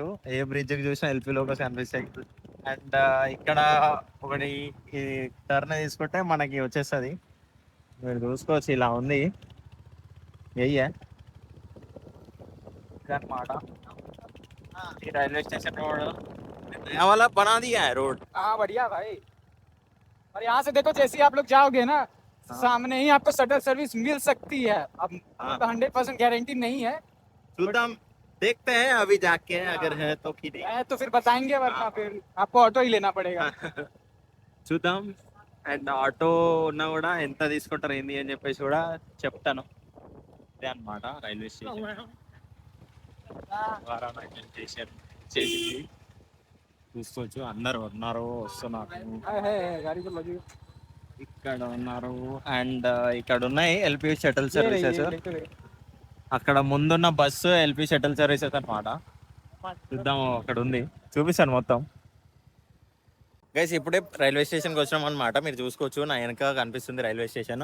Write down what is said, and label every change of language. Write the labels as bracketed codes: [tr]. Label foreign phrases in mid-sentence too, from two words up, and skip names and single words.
[te] ఏ బ్రిడ్జ్ కి చూసినా [en] LP logos [te] కనిపిస్తాయి. అండ్ ఇక్కడ ఒకటి ఈ టర్న్ తీసుకుంటే మనకి వచ్చేస్తుంది, మీరు చూసుకోవచ్చు. ఇలా ఉంది అనమాట ఈ [en] railway station road. [hi] वाला बना दिया है रोड। हाँ बढ़िया भाई। और यहाँ से देखो, जैसे ही आप लोग जाओगे ना, सामने ही आपको [en] shuttle service [hi] मिल सकती है। अब 100% गारंटी नहीं है, చూద్దాం, देखते हैं अभी जाके, अगर है तो ठीक है तो फिर बताएंगे, वरना फिर आपको ऑटो ही लेना पड़ेगा। [te] చూద్దాం. అండ్ ఆటో ఉన్నా కూడా ఎంత తీసుకుంటారు ఏంది అని చెప్పేసి కూడా చెప్తాను. అదే అనమాట [en] railway station. [te] వారణాసి స్టేషన్ చేసింది, చూసుకోవచ్చు. అందరు ఉన్నారు, వస్తున్నారు, [hi] गाड़ी तो लगी [te] ఇక్కడ ఉన్నారు. అండ్ ఇక్కడ ఉన్నాయి [en] LP shuttle services. [te] అక్కడ ముందున్న బస్సు [en] LP shuttle services [te] అనమాట. చూద్దాం, అక్కడ ఉంది, చూపిస్తాను మొత్తం. గైస్ ఇప్పుడే రైల్వే స్టేషన్కి వచ్చినాం అనమాట. మీరు చూసుకోవచ్చు, నా వెనక కనిపిస్తుంది [en] railway station.